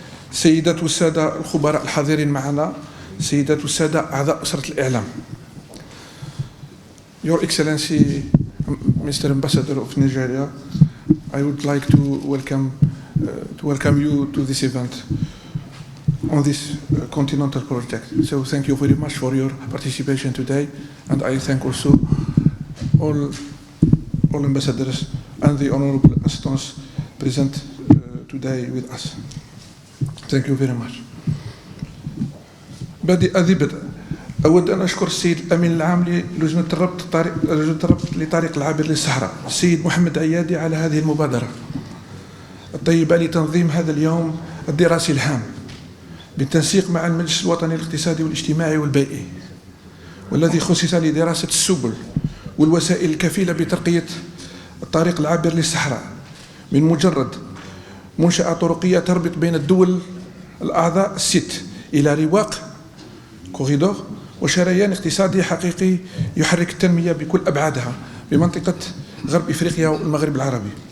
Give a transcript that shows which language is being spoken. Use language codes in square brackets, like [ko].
[ar] السيدات والسادة الخبراء الحاضرين معنا، السيدات والسادة أعضاء أسرة الإعلام. [en] Your Excellency, Mr. Ambassador of Nigeria, I would like to welcome you to this event on this continental project. So thank you very much for your participation today, and I thank also all ambassadors and the honorable assistants present today with us. Thank you very much. [ar] بدء أود أن أشكر السيد الأمين العام للجنة الربط لطريق العابر للصحراء السيد محمد عيادي على هذه المبادرة الطيبة لتنظيم هذا اليوم الدراسي الهام بالتنسيق مع المجلس الوطني الاقتصادي والاجتماعي والبيئي، والذي خصص لدراسة السبل والوسائل الكفيلة بترقية الطريق العابر للصحراء من مجرد منشأة طرقية تربط بين الدول الأعضاء الست إلى رواق كوريدور وشريان اقتصادي حقيقي يحرك التنمية بكل أبعادها بمنطقة غرب إفريقيا والمغرب العربي.